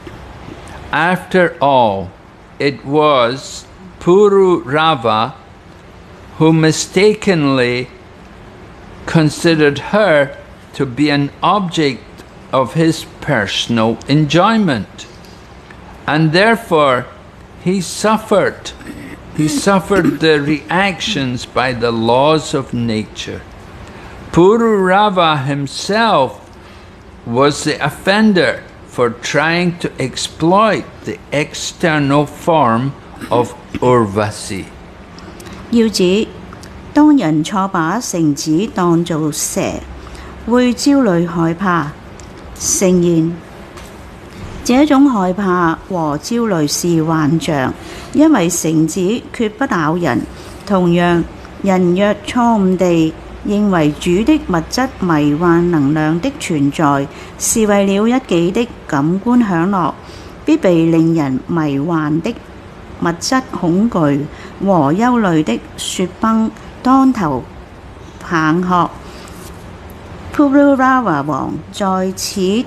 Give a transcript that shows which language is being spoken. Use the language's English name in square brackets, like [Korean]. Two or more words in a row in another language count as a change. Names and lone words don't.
[English] After all, it was Pururava who mistakenly considered her to be an object of his personal enjoyment, and therefore he suffered the reactions by the laws of nature. Pururava himself was the offender for trying to exploit the external form of Urvasi. [Chinese] 要指當人錯把繩子當做蛇，會焦慮害怕。誠然，這種害怕和焦慮是幻象，因為繩子決不咬人。同樣，人若錯誤地認為主的物質迷幻能量的存在是為了一己的感官享樂，必被令人迷幻的物質恐懼和憂慮的雪崩當頭棒喝。Pururava 王在此